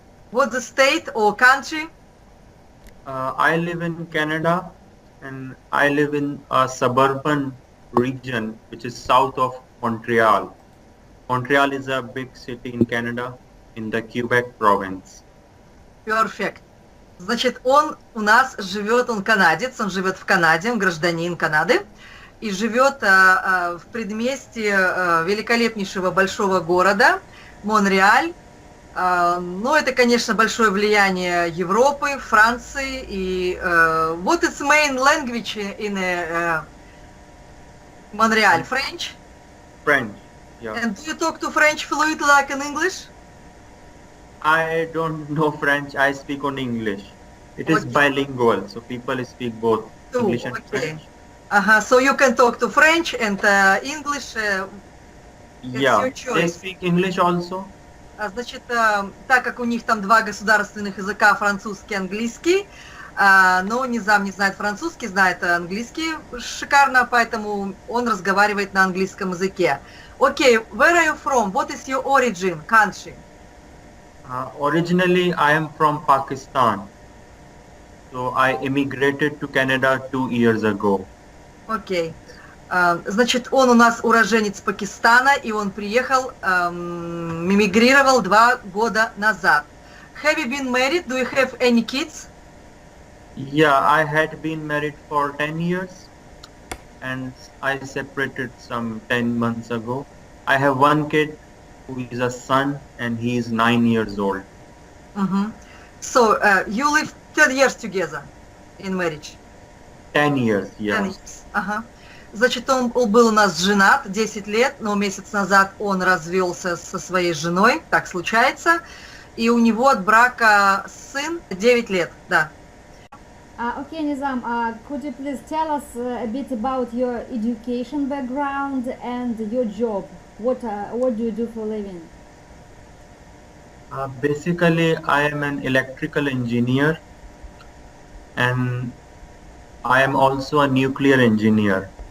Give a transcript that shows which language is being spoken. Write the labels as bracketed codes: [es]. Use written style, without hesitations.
[en] What's the state or country? I live in Canada, and I live in a suburban region which is south of Montreal. Montreal is a big city in Canada, in the Quebec province. Perfect. [ru] Значит, он у нас живет, он канадец, он живет в Канаде, он гражданин Канады, и живет в предместье великолепнейшего большого города Монреаль. Но это, конечно, большое влияние Европы, Франции. [en] И what is main language in Montreal? French? French, yeah. And do you talk to French fluently like in English? I don't know French, I speak only English. It is Okay. bilingual, so people speak both Oh, English and okay. French. So you can talk to French and English. Yeah, your choice. speak English also. [ru] Значит, так как у них там два государственных языка, французский и английский, но Низам не знает французский, знает английский шикарно, поэтому он разговаривает на английском языке. [en] Okay, where are you from? What is your origin, country? Originally, I am from Pakistan. So I immigrated to Canada 2 years ago. [ru] Окей. Значит, он у нас уроженец Пакистана, и он приехал, мигрировал 2 года назад. [en] Have you been married? Do you have any kids? Yeah, I had been married for 10 years and I separated some 10 months ago. I have one kid who is a son and he is 9 years old. So, you live 10 years together in marriage? 10 years, yeah. 10 years. Ага. [ru] Значит, он был у нас женат 10 лет, но месяц назад он развелся со своей женой, так случается, и у него от брака сын 9 лет, да. [en] Okay, Nizam, could you please tell us a bit about your education background and your job? What do you do for a living? Basically, I am an electrical engineer and I am also a nuclear engineer.